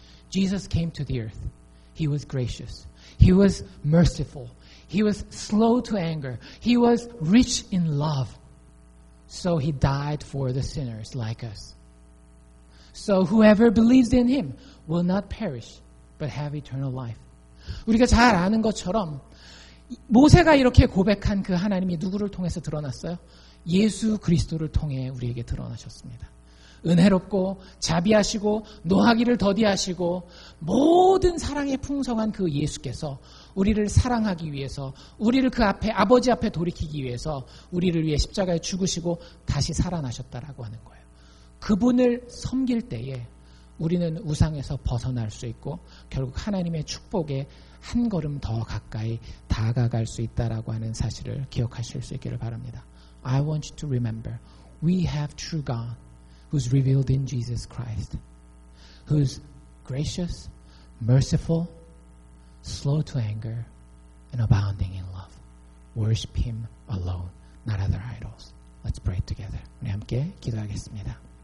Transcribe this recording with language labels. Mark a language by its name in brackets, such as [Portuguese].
[English] Jesus came to the earth. He was gracious. He was merciful. He was slow to anger. He was rich in love. So he died for the sinners like us. So whoever believes in him will not perish, but have eternal life. [Korean] 우리가 잘 아는 것처럼 모세가 이렇게 고백한 그 하나님이 누구를 통해서 드러났어요? 예수 그리스도를 통해 우리에게 드러나셨습니다. 은혜롭고 자비하시고 노하기를 더디하시고 모든 사랑에 풍성한 그 예수께서 우리를 사랑하기 위해서, 우리를 그 앞에, 아버지 앞에 돌이키기 위해서 우리를 위해 십자가에 죽으시고 다시 살아나셨다라고 하는 거예요. 그분을 섬길 때에 우리는 우상에서 벗어날 수 있고 결국 하나님의 축복에 한 걸음 더 가까이 다가갈 수 있다라고 하는 사실을 기억하실 수 있기를 바랍니다. [English] I want you to remember, we have true God who's revealed in Jesus Christ, who's gracious, merciful, slow to anger, and abounding in love. Worship Him alone, not other idols. Let's pray together. [Korean] 우리 함께 기도하겠습니다.